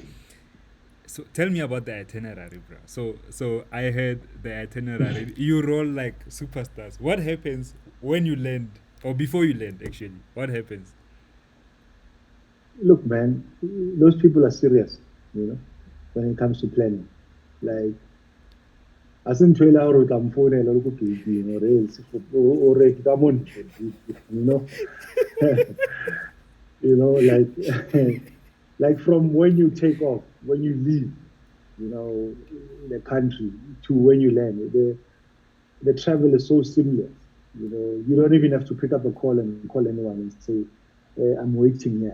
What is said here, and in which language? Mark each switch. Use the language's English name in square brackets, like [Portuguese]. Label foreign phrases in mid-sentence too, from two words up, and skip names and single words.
[English] So tell me about the itinerary, bro. So I heard the itinerary. You roll like superstars. What happens when you land, or before you land? Actually, what happens? Look, man, those people are serious, when it comes to planning. Like, [Tswana] asintshwela gore o tla mfounela le ko gate-ing ore ke ka mo ntle, [English] you know like like from when you take off, when you leave, the country to when you land, the travel is so seamless. You don't even have to pick up a call and call anyone and say, I'm waiting here.